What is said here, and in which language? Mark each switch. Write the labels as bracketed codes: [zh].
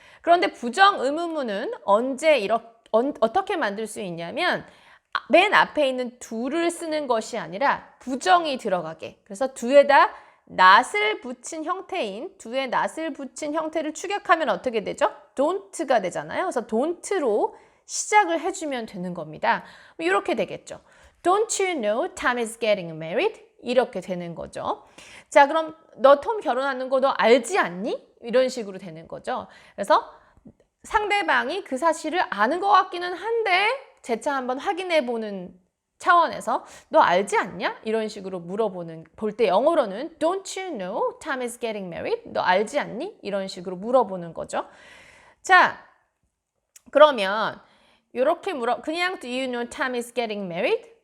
[ko] 그런데 부정 의문문은 어떻게 만들 수 있냐면 맨 앞에 있는 do를 쓰는 것이 아니라 부정이 들어가게. 그래서 do에다 not을 붙인 형태인 do에 not을 붙인 형태를 추격하면 어떻게 되죠? don't가 되잖아요. 그래서 don't로 시작을 해주면 되는 겁니다. 이렇게 되겠죠. [en] Don't you know Tom is getting married? [ko] 이렇게 되는 거죠. 자, 그럼 너 톰 결혼하는 거 너 알지 않니? 이런 식으로 되는 거죠. 그래서 상대방이 그 사실을 아는 것 같기는 한데 재차 한번 확인해보는 차원에서 너 알지 않냐? 이런 식으로 볼 때 영어로는 [en] Don't you know Tom is getting married? [ko] 너 알지 않니? 이런 식으로 물어보는 거죠. 자, 그러면 이렇게 그냥 [en] do you know Tom is getting married?